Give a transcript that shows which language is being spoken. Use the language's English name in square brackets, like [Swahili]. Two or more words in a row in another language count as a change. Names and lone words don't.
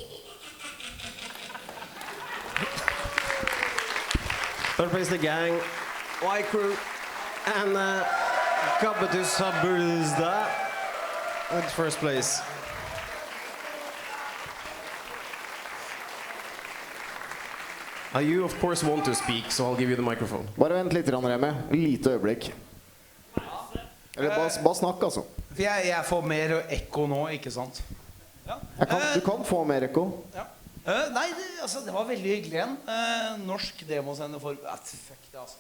[English] Third place, the gang, Y Crew, and Gabatus Sabuzda at first place. You of course want to speak, so I'll give you the microphone. [Norwegian] Bare vent litt, Remme. Lite øyeblikk. Eller bare snakk, altså. Jeg får mer ekko nå, ikke sant? Ja. Du kan få mer ekko. Ja. Nei, det var veldig hyggelig igjen. Norsk demosende for... Fuck det, altså.